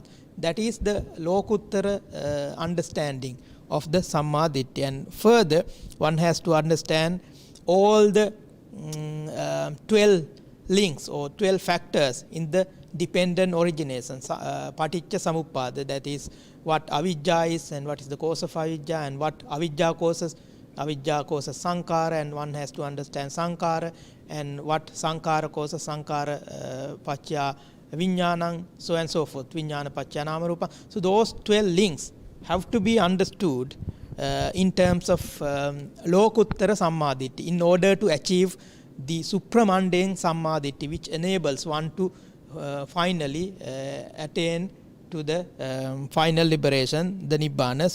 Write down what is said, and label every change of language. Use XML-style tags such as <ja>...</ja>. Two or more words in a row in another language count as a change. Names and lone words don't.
<en>That is the Lokuttara understanding of the</en> <pi>Samma Ditti.</pi> <en>And further, one has to understand all the 12 links or 12 factors in the dependent origination,</en> <pi>Paticca Samuppada,</pi> <en>that is what Avijja is and what is the cause of Avijja, and what Avijja causes. Avijja causes Sankhara, and one has to understand Sankhara, and what Sankhara causes</en> <pi>Sankhara Pacca Vijnanam,</pi> <en>so and so forth,</en> <pi>Vijnana Pacca Namarupa.</pi> <en>So those 12 links have to be understood in terms of</en> <pi>Lokuttara Samma Ditti</pi> <en>in order to achieve the supramundane</en> <pi>Samma Ditti,</pi> <en>which enables one to finally attain to the final liberation, the Nibbana.</en>